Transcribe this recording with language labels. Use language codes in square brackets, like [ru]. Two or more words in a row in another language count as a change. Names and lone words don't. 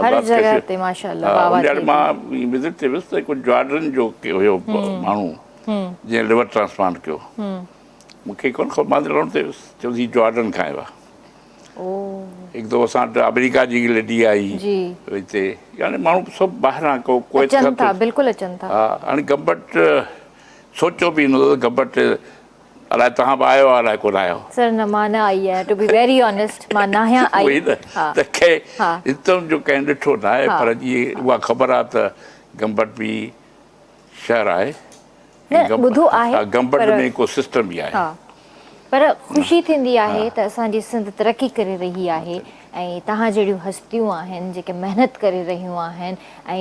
[sd] मां विज़िट ते वियुसि त हिकु जॉर्डन जो हुयो माण्हू जंहिं लिवर ट्रांसप्लांट कयो मूंखे कोन ख़बर मां रहण ते वियुसि चयो हीउ जॉर्डन खां आयो आहे हिकु दफ़ो असां वटि अमेरिका जी लेडी आई हिते यानी माण्हू सभु ॿाहिरां हा हाणे गंबट सोचियो बि न गंबट अलाए तव्हां बि आयो अलाए कोन आयो सर न मां न आई आहियां [en] to be very honest [sd] मां न आहियां आई त हितां जो कंहिं ॾिठो न आहे पर इहे उहा ख़बर आहे त गंबट बि शहर आहे ॿुधो आहे गंबट में को सिस्टम बि आहे पर ख़ुशी थींदी आहे त असांजी सिंध तरक़ी करे रही आहे ऐं तव्हां जहिड़ियूं हस्तियूं आहिनि जेके महिनत करे रहियूं आहिनि ऐं